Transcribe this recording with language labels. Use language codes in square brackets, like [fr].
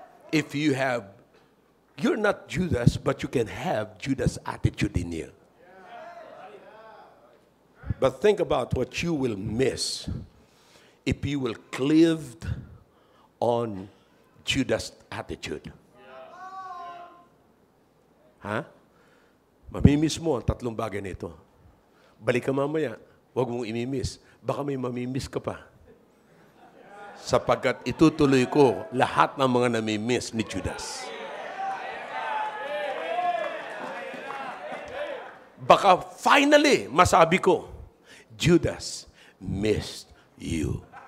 [en] If you're not Judas, but you can have Judas' attitude in you. But think about what you will miss if you will cleave on Judas' attitude. [tl] Mamimiss mo ang tatlong bagay nito. Balik ka mamaya, huwag mong imimiss. Baka may mamimiss ka pa. Sapagkat itutuloy ko lahat ng mga namimiss ni Judas. Baka finally, masabi ko, [en] Judas missed you.